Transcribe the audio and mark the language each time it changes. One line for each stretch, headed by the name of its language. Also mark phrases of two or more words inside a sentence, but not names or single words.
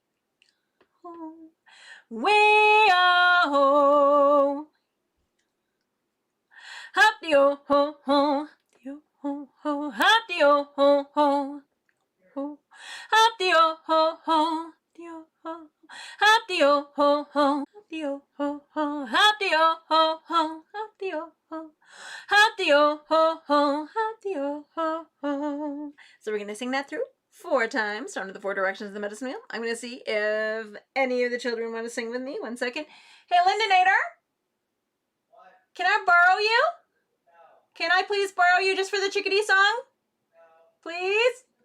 English: way-ah-ho, hop-dee-oh, ho, ho, dee-oh, ho, ho, hop-dee-oh, ho, ho, ho, hop-dee-oh, ho, ho, dee-oh, ho, hop-dee-oh, ho, ho, hop-dee-oh, ho, ho, hop-dee-oh, ho, ho, hop-dee-oh, ho, hop-dee-oh, ho, ho, hop-dee-oh, ho, ho. So we're going to sing that through 4 times, starting with the 4 directions of the medicine wheel. I'm going to see if any of the children want to sing with me. 1 second. Hey, Lindonator, can I borrow you? Can I please borrow you just for the Chickadee Song? Please?